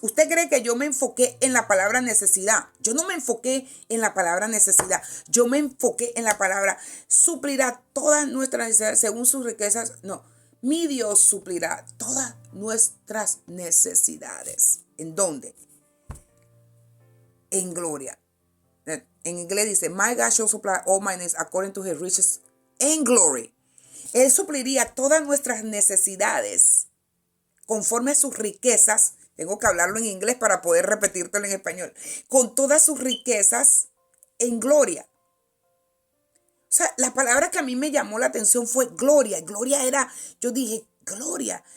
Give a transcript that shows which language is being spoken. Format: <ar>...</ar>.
<es>¿Usted cree que yo me enfoqué en la palabra necesidad? Yo no me enfoqué en la palabra necesidad. Yo me enfoqué en la palabra suplirá todas nuestras necesidades según sus riquezas. No, mi Dios suplirá todas nuestras necesidades. ¿En dónde? En gloria. En inglés dice,</es> <en>my God shall supply all my needs according to his riches in glory.</en> <es>Él supliría todas nuestras necesidades conforme a sus riquezas. Tengo que hablarlo en inglés para poder repetírtelo en español. Con todas sus riquezas en gloria. O sea, la palabra que a mí me llamó la atención fue gloria. Gloria era, yo dije, gloria.</es>